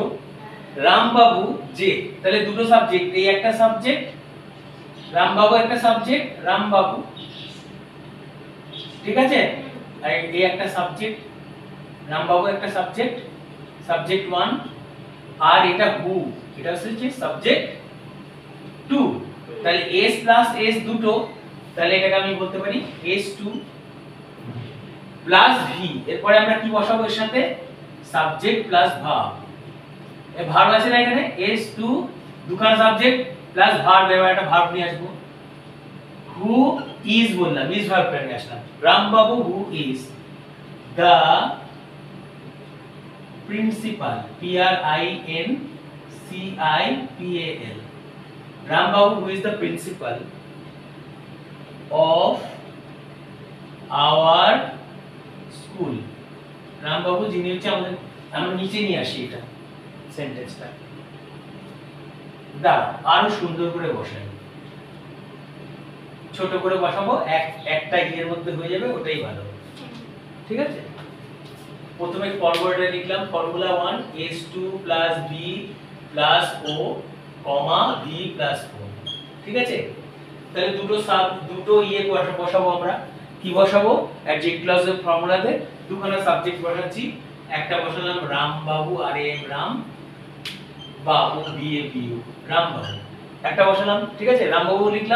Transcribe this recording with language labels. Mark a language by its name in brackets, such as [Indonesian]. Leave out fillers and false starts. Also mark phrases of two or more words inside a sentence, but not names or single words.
[Bangla] রাম বাবু যে, তাহলে দুটো সাবজেক্ট, এই একটা সাবজেক্ট, রাম বাবু একটা সাবজেক্ট, রাম বাবু, ঠিক আছে? আর এই একটা সাবজেক্ট, রাম বাবু একটা সাবজেক্ট, সাবজেক্ট 1। আর এটা হু, এটা হচ্ছে সাবজেক্ট 2। তাহলে s + s দুটো, তাহলে এটাকে আমি বলতে পারি s2 + v। এরপরে আমরা কি বসাবো এর সাথে? [English] subject plus verb. [Bangla] এই ভার্ব আছে না এখানে, s2 দুখানা [English] subject plus verb, [Bangla] এবার একটা ভার্ব নিয়ে আসবো। [English] who is [Bangla] বললাম, ইজ ভার্বটা নিয়ে আসলাম। [English] রাম বাবু who is the principal, principal, Ram Babu who is the principal of our school। [Bangla] রাম বাবু যিনি হচ্ছে আমাদের, আমরা নিচে নিয়ে আসি এটা সেন্টেন্সটা, দাঁড়াও আরো সুন্দর করে বসাই, ছোট করে বসাবো, একটা ইয়ের মধ্যে হয়ে যাবে, ওটাই ভালো। ঠিক আছে? প্রথমে ফরওয়ার্ডে লিখলাম ফর্মুলা 1 s2 + v + o, v + o। ঠিক আছে? তাহলে দুটো ইয়ে বসাবো আমরা। কি বসাবো [English] adjective clause [Bangla] ফর্মুলাতে দুখানা সাবজেক্ট বসাচ্ছি, একটা বসালাম রাম বাবু আর এম রাম, বাবু বিএ বিউ রাম বাবু একটা বসালাম, ঠিক আছে, রাম বাবু লিখলাম।